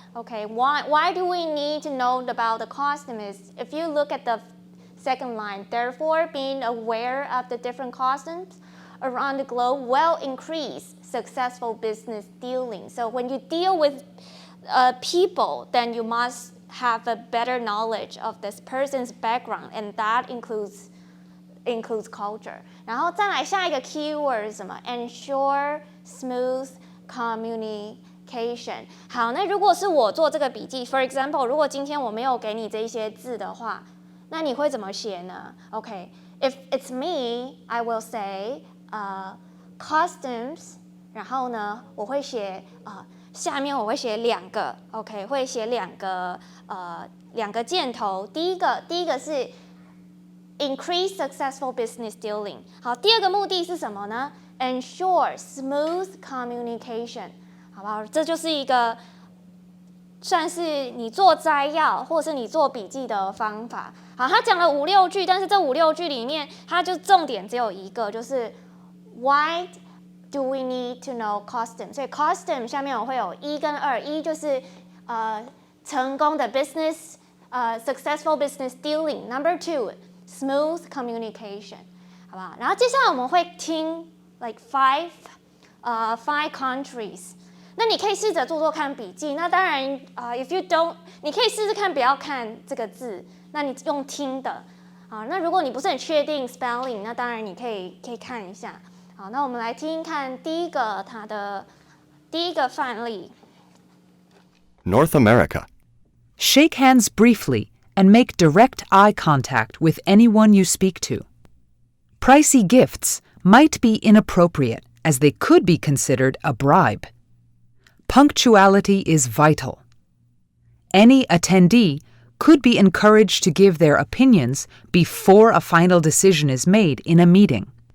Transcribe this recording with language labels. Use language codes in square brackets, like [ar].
[en] Okay, why do we need to know about the custom is if you look at the second line, therefore being aware of the different customs around the globe will increase successful business dealing. So when you deal with people, then you must have a better knowledge of this person's background, and that includes includes culture. [zh] 然后再来下一个 keyword 是什么 ？ [en] Ensure smooth communication。 [zh] 好，那如果是我做这个笔记 ， [en] for example， [zh] 如果今天我没有给你这一些字的话，那你会怎么写呢 ？ [en] OK，if it's me, I will say customs。 [zh] 然后呢，我会写下面我会写两个 ， [en] OK， [zh] 会写两个箭头。第一个是 [en] increase successful business dealing。 [zh] 好，第二个目的是什么呢 ？ [en] Ensure smooth communication， [zh] 好不好？这就是一个算是你做摘要或是你做笔记的方法。好，他讲了5、6句，但是这5、6句里面，他就重点只有一个，就是 [en] why do we need to know custom？ [zh] 所以 custom 下面我会有1跟2，一就是成功的 [en] business successful business dealing。 Number 2 smooth communication， [zh] 好不好？然后接下来我们会听 [en] like five countries。 [zh] 那你可以试着做做看笔记。那当然 [en] if you don't， [zh] 你可以试试看不要看这个字，那你用听的。那如果你不是很确定 spelling， 那当然你可以看一下。好，那我们来听看它的第一个范例。 [en] North America. Shake hands briefly and make direct eye contact with anyone you speak to. Pricey gifts might be inappropriate as they could be considered a bribe. Punctuality is vital. Any attendee could be encouraged to give their opinions before a final decision is made in a meeting.